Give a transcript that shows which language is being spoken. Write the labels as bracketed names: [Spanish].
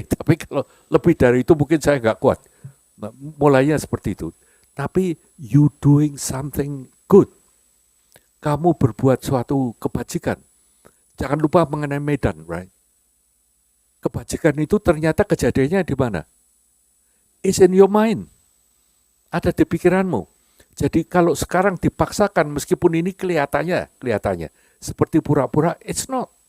[Indonesian] Tapi kalau lebih dari itu mungkin saya nggak kuat. Nah, mulainya seperti itu. Tapi [English] you doing something good. [Indonesian] Kamu berbuat suatu kebajikan. Jangan lupa mengenai medan, [English] right? [Indonesian] Kebajikan itu ternyata kejadiannya di mana? [English] It's in your mind. [Indonesian] Ada di pikiranmu. Jadi kalau sekarang dipaksakan meskipun ini kelihatannya seperti pura-pura, [English] it's not.